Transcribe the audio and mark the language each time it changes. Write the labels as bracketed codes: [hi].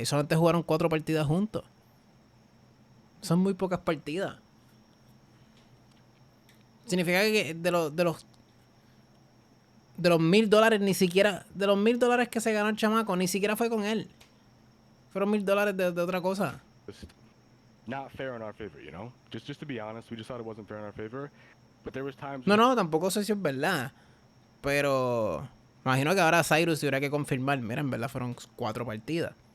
[es] Y solamente jugaron 4 partidas juntos. Son muy pocas partidas. Significa que de los $1,000 ni siquiera, de los $1,000 que se ganó el chamaco, ni siquiera fue con él. Fueron $1,000 de otra cosa. [en] Just not fair in our favor, you know? Just to be honest, we just thought it wasn't fair in our favor. But there was times. [es] No, tampoco sé si es verdad. Pero imagino que ahora Cyrus tuviera que confirmar. Mira, en verdad fueron 4 partidas.